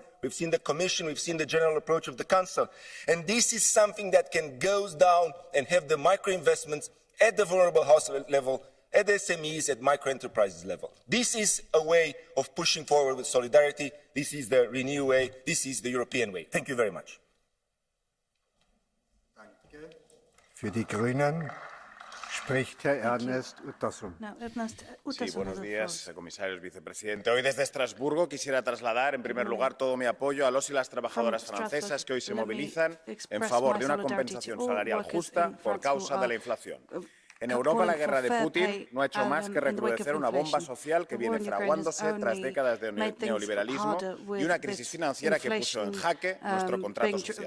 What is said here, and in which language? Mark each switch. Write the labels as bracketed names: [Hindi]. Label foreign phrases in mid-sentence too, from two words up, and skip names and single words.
[English] We've seen the Commission, we've seen the general approach of the Council. And this is something that can go down and have the micro-investments at the vulnerable household level, at the SMEs, at micro-enterprises level. This is a way of pushing forward with solidarity. This is the Renew way. This is the European way. Thank you very much. [German] Danke. Für die Grünen spricht Herr Ernest Urtasun. [Spanish] Sí, buenos días, comisarios, vicepresidente. Hoy desde Estrasburgo quisiera trasladar, en primer lugar, todo mi apoyo a los y las trabajadoras francesas que hoy se movilizan en favor de una compensación salarial justa por causa de la inflación. En Europa, la guerra de Putin no ha hecho más que recrudecer una bomba social que viene fraguándose tras décadas de neoliberalismo y una crisis financiera que puso en jaque nuestro contrato social.